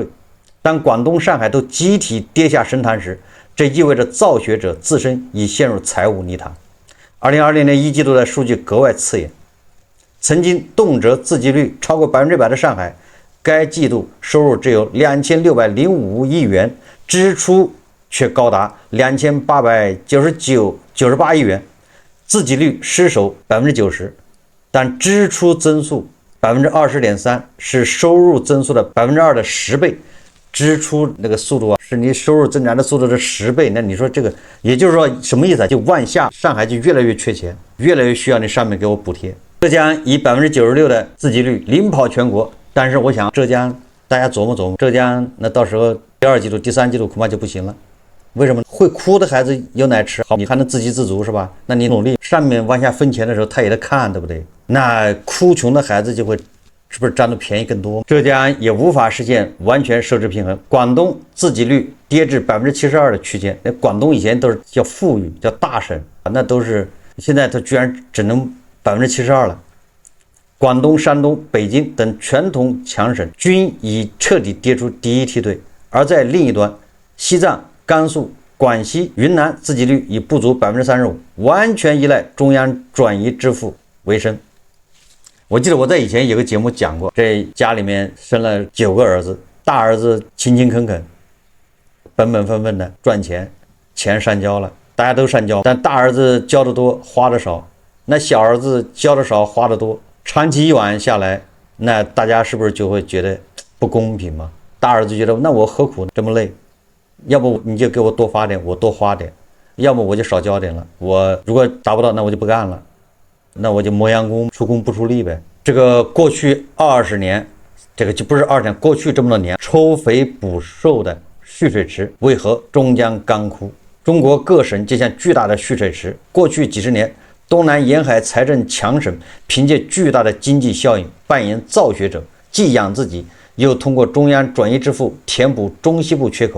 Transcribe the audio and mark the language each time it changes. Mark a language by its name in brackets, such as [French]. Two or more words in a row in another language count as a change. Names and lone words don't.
[Chinese] 當廣東、上海都集體跌下神壇時，這意味着造血者自身已陷入財務泥潭。2020年一季度的數據格外刺眼，曾經動輒自給率超過100%的上海，該季度收入只有 2605億元，支出卻高達2898億元，自給率失守90%，但支出增速20.3%，是收入增速的2%的10倍。支出那個速度啊，是你收入增长的速度的10倍。那你說這個，也就是說什麼意思啊？就往下，上海就越來越缺錢，越來越需要你上面給我補貼。浙江以96%的自给率領跑全國，但是我想浙江大家琢磨琢磨，浙江那到時候第2季度、第3季度恐怕就不行了。為什麼？會哭的孩子有奶吃，好，你還能自給自足是吧？那你努力，上面往下分錢的時候，他也得看，对不对？那哭窮的孩子就會。是不是占的便宜更多？浙江也無法實現完全收支平衡。廣東自給率跌至72%的區間。廣東以前都是叫富裕，叫大省，那都是現在它居然只能72%了。廣東、山東、北京等傳統強省均已徹底跌出第一梯隊，而在另一端，西藏、甘肅、廣西、雲南自給率已不足35%，完全依賴中央轉移支付為生。我記得我在以前有個節目講過，這家裡面生了9個兒子，大兒子勤勤懇懇、本本分分的賺錢，錢上交了，大家都上交，但大兒子交的多，花的少，那小兒子交的少，花的多，長期一晚下來，那大家是不是就會覺得不公平嗎？大兒子覺得，那我何苦這麼累？要不你就給我多發點，我多花點，要麼我就少交點了，我如果達不到，那我就不幹了。那我就磨洋工，出工不出力唄。這個過去20年，這個就不是20年，過去這麼多年，抽肥補瘦的蓄水池為何終將乾枯？中國各省就像巨大的蓄水池，過去幾十年，東南沿海財政強省憑借巨大的經濟效應扮演造血者，既養自己，又通過中央轉移支付填補中西部缺口。